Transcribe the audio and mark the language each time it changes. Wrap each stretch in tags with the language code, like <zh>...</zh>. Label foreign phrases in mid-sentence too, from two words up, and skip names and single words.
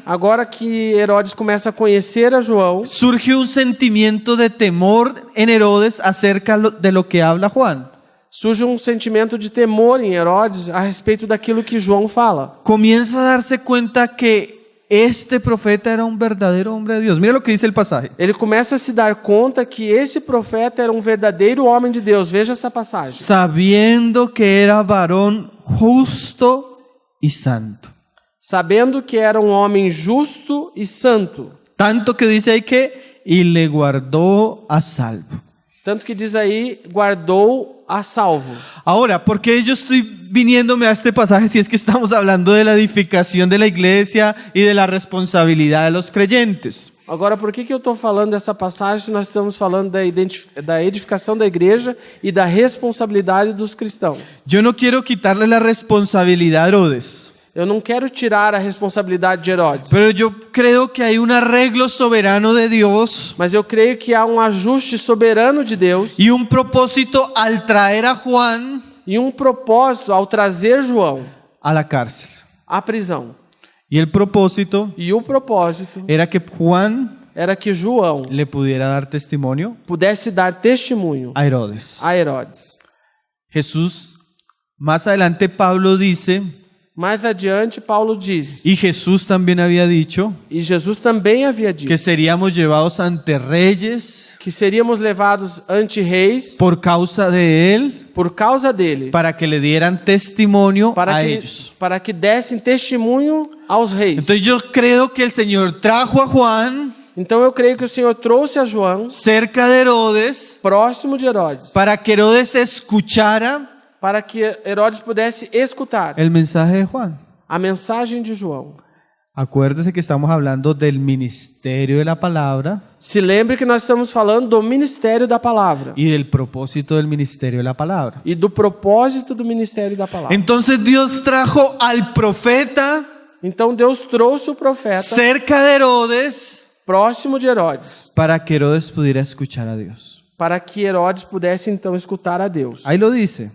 <pt>agora que Herodes começa a conhecer a João,</pt> <es>surge un sentimiento de temor en Herodes acerca de lo que habla Juan.</es> <pt>surge um sentimento de temor em Herodes a respeito daquilo que João fala.</pt> <es>Comienza a darse cuenta que este profeta era un verdadero hombre de Dios. Mira lo que dice el pasaje.</es> <pt>Ele começa a se dar conta que esse profeta era um verdadeiro homem de Deus. Veja essa passagem.</pt> <es>Sabiendo que era varón justo y santo.</es> <pt>Sabendo que era um homem justo e santo.</pt> <es>Tanto que dice ahí que y le guardó a salvo.</es> <pt>Tanto que diz aí, guardou a salvo.</pt> <es>Ahora, ¿por qué yo estoy viniéndome a este pasaje si es que estamos hablando de la edificación de la iglesia y de la responsabilidad de los creyentes?</es> <pt>Agora, por que eu estou falando dessa passagem se nós estamos falando da edificação da igreja e da responsabilidade dos cristãos?</pt> <es>Yo no quiero quitarle la responsabilidad a Herodes,</es> <pt>Eu não quero tirar a responsabilidade de Herodes,</pt> <es>pero yo creo que hay un arreglo soberano de Dios</es> <pt>mas eu creio que há um ajuste soberano de Deus</pt> <es>y un propósito al traer a Juan</es> <pt>e um propósito ao trazer João</pt> <es>a la cárcel.</es> <pt>à prisão.</pt> <es>Y el propósito</es> <pt>E o propósito</pt> <es>era que Juan</es> <pt>era que João</pt> <es>le pudiera dar testimonio</es> <pt>pudesse dar testemunho</pt> <es>a Herodes.</es> <pt>a Herodes.</pt> <es>Jesús, más adelante Pablo dice,</es> <pt>Mais adiante, Paulo diz,</pt> <es>y Jesús también había dicho,</es> <pt>e Jesus também havia dito,</pt> <es>que seríamos llevados ante reyes</es> <pt>que seríamos levados ante reis</pt> <es>por causa de él</es> <pt>por causa dele,</pt> <es>para que le dieran testimonio a ellos.</es> <pt>para que dessem testemunho aos reis.</pt> <es>Entonces yo creo que el Señor trajo a Juan</es> <pt>Então eu creio que o Senhor trouxe a João</pt> <es>cerca de Herodes</es> <pt>próximo de Herodes,</pt> <es>para que Herodes escuchara</es> <pt>para que Herodes pudesse escutar</pt> <es>el mensaje de Juan.</es> <pt>a mensagem de João.</pt> <es>Acuérdese que estamos hablando del ministerio de la palabra</es> <pt>Se lembre que nós estamos falando do ministério da palavra</pt> <es>y del propósito del ministerio de la palabra.</es> <pt>e do propósito do ministério da palavra.</pt> <es>Entonces Dios trajo al profeta</es> <pt>Então Deus trouxe o profeta</pt> <es>cerca de Herodes</es> <pt>próximo de Herodes,</pt> <es>para que Herodes pudiera escuchar a Dios.</es> <pt>para que Herodes pudesse então escutar a Deus.</pt> <es>Ahí lo dice.</es>